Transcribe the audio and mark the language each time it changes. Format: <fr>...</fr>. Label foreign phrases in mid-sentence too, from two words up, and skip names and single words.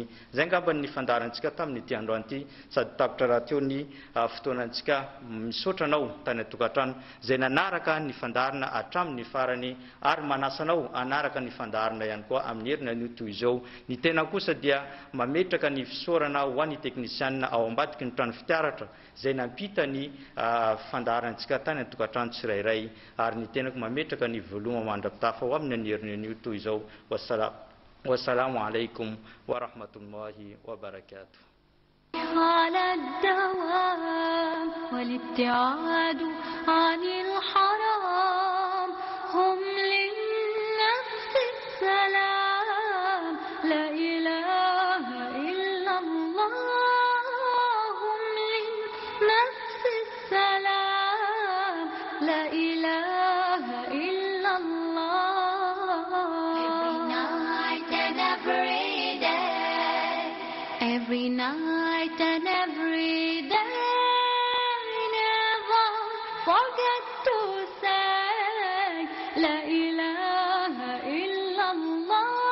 <mg>Zay ngamba ny fandaharantsika tamin'ity androany ity, sady tapitra raha teo ny fotoanantsika misaotra anao tany atokantrano zay nanaraka ny fandaharana hatramin'ny farany ary manasanao anaraka ny fandaharana ihany koa amin'ny herina ny toy izao. Ny tena kosa dia mametraka ny fisaorana ho an'ny teknisianina ao ambadiky ny trano fitiaratra zay nampita ny fandaharantsika tany atokantrano tsirairay, ary ny tenako mametraka ny voloma mandrapitafa ho amin'ny herina ny toy izao.</mg> <ar>والسلام عليكم ورحمة الله وبركاته. على الدوام والابتعاد عن الحرام هم للنفس السلام لا إله إلا الله هم للنفس السلام لا إله إلا الله.</ar> <en>Every night and every day, never forget to say</en> <ar>لا إله إلا الله.</ar>